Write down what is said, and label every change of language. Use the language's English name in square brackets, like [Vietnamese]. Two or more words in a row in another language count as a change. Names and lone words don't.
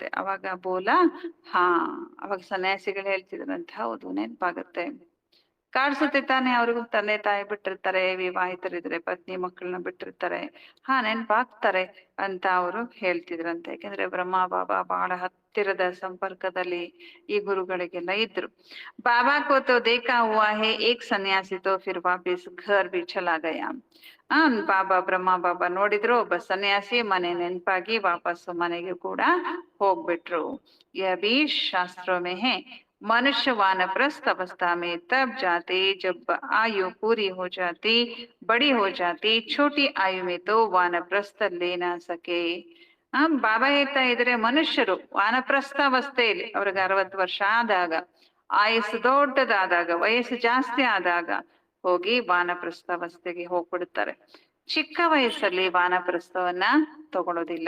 [Kannada] ಅವಾಗ ಬೋಲ ಹಾ, ಅವಾಗ ಸನ್ಯಾಸಿಗಳು ಹೇಳ್ತಿದ್ರಂತೆ ಹೌದು ನೆನಪಾಗತ್ತೆ. ಕಾಡ್ಸುತ್ತೆ ತಾನೆ, ಅವ್ರಿಗೂ ತಂದೆ ತಾಯಿ ಬಿಟ್ಟಿರ್ತಾರೆ, ವಿವಾಹಿತರಿದ್ರೆ ಪತ್ನಿ ಮಕ್ಕಳನ್ನ ಬಿಟ್ಟಿರ್ತಾರೆ, ನೆನ್ಪಾಗ್ತಾರೆ ಅಂತ ಅವರು ಹೇಳ್ತಿದ್ರಂತೆ. ಯಾಕಂದ್ರೆ ಬ್ರಹ್ಮ ಬಾಬಾ ಬಹಳ ಹತ್ತಿರದ ಸಂಪರ್ಕದಲ್ಲಿ ಈ ಗುರುಗಳಿಗೆಲ್ಲ ಇದ್ರು. [Hindi] बाबा को तो देखा हुआ है, एक सन्यासी तो फिर वापिस घर भी चला गया. [Kannada] ಬಾಬಾ ಬ್ರಹ್ಮ ಬಾಬಾ ನೋಡಿದ್ರು, ಒಬ್ಬ ಸನ್ಯಾಸಿ ಮನೆ ನೆನಪಾಗಿ ವಾಪಸ್ಸು ಮನೆಗೆ ಕೂಡ ಹೋಗ್ಬಿಟ್ರು. [Hindi] यह भी शास्त्रों में है, मनुष्य वानप्रस्थ अवस्था में तब जाते जब आयु पूरी हो जाती, बड़ी हो जाती, छोटी आयु में तो वानप्रस्थ ले ना सके. [Kannada] ಬಾಬಾ ಹೇಳ್ತಾ ಇದ್ರೆ, ಮನುಷ್ಯರು ವಾನಪ್ರಸ್ಥಾವಸ್ಥೆಯಲ್ಲಿ ಅವ್ರಿಗೆ 60 ವರ್ಷ ಆದಾಗ, ಆಯಸ್ಸು ದೊಡ್ಡದಾದಾಗ, ವಯಸ್ಸು ಜಾಸ್ತಿ ಆದಾಗ ಹೋಗಿ ವಾನಪ್ರಸ್ಥಾವಸ್ಥೆಗೆ ಹೋಗ್ಬಿಡ್ತಾರೆ. ಚಿಕ್ಕ ವಯಸ್ಸಲ್ಲಿ ವಾನಪ್ರಸ್ಥವನ್ನ ತಗೊಳ್ಳೋದಿಲ್ಲ.